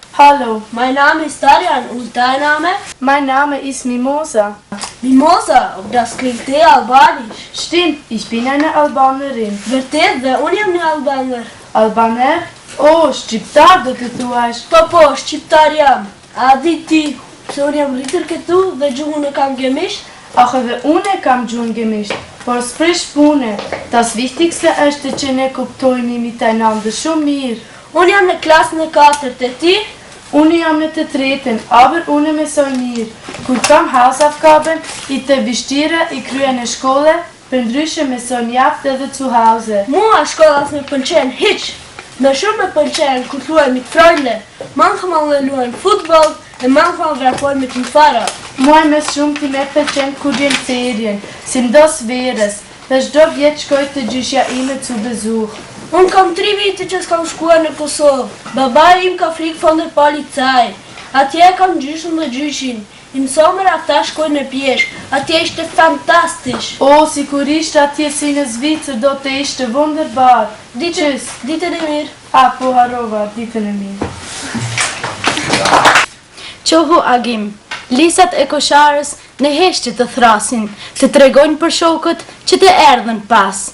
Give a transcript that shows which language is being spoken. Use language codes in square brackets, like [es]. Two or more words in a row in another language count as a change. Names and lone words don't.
[de] Hallo, Mein Name ist Darian und dein Name? mein Name ist Mimosa. Mimosa, das klingt sehr albanisch. Stimmt, ich bin eine Albanerin. [sq] Vërtet dhe unë jam një albaner. [de] Albaner? [sq] Oh, shqiptar do të thuash. Po, shqiptar jam. A di ti se unë jam rritur këtu dhe gjuhën e kam gemisht? Ach, edhe unë kam gjuhën gemisht, por s'prish pune. [de] Das Wichtigste [sq] është që ne kuptojmë miteinander shumë mirë. Unë jam në klasën e 4 e ti? Unë jam në të tretën, aber unë mësoj mirë. Kur kam Hausaufgaben i të vështira i kryen në shkolle, përndryshe mësoj mjaft edhe [de] zu Hause. [sq] Mua shkolla s'me pëlqen hiq. Më shumë me pëlqen kur luaj [de] mit Freunde. [sq] Manchmal luajm futbol e manchmal vrapojmë të fara. Mua më shumë ti me pëlqen kur jem serien, si ndos verës, dhe çdo vjet shkoj të gjyshja ime [de] zu Besuch. [sq] Unë kam 3 vite që s'kam shkuar në Kosovë. Babai im ka frikë [de] von der Polizei. [sq] Atje kam gjyshën dhe gjyshin. [de] Im somër [sq] ata shkojnë në pjeshk. Atje ishte fantastisch. O, sigurisht atje si në Zvicër do të ishte wunderbar. Ditën e mirë. Po harova, ditën e mirë. Qohu Agim, lisat e kosharës në heshtë të thrasin, të tregojnë për shokët që të erdhen pas.